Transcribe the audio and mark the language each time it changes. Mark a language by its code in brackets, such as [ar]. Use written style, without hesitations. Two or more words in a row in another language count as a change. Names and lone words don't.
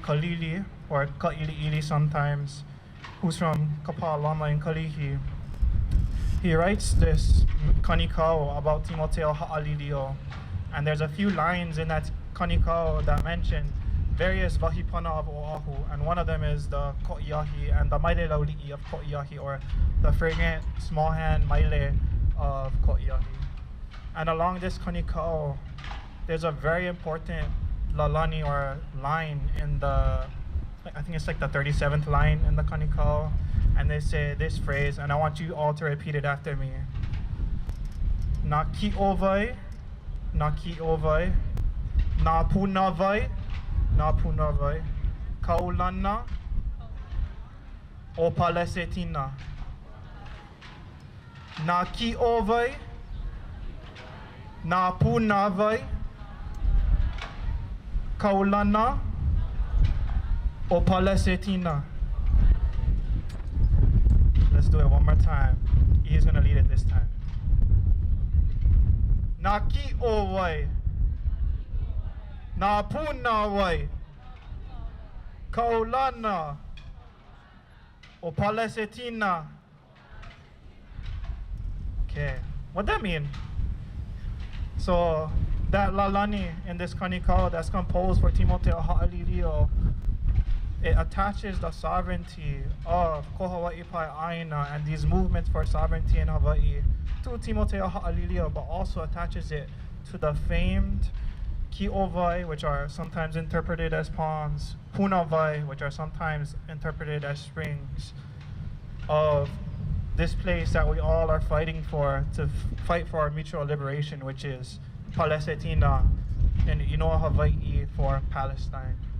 [en] Kalili, or Ka'ili'ili sometimes, who's from Kapa'alama in Kalihi, he writes this kanikau about Timoteo Ha'alilio. And there's a few lines in that kanikau that mention various wahipana of Oahu, and one of them is the Ko'iahi and the [haw] maile lauli'i [en] of Ko'iahi, or the fragrant small hand maile of Ko'iahi. And along this kanikau, there's a very important lalani, or line in the, I think it's like the 37th line in the kanikau, and they say this phrase, and I want you all to repeat it after me. [haw] Na ki ovai, na ki ovai, na punavai, na punavai, kaulana o Palestina. Na ki ovai, na punavai, kaulana o Palestina. [en] Let's do it one more time. He's gonna lead it this time. [haw] Na ki ovai, na punavai, kaulana o Palestina. [en] Okay, what that mean? So that lalani in this kanikau that's composed for Timoteo Ha'alilio, it attaches the sovereignty of [haw] Ko Hawaii [en] Pa'aina and these movements for sovereignty in Hawaii to Timoteo Ha'alilio, but also attaches it to the famed ki'ovai, which are sometimes interpreted as ponds, punavai, which are sometimes interpreted as springs, of this place that we all are fighting for, to fight for our mutual liberation, which is Palestina in Inoa, Hawaii, for Palestine.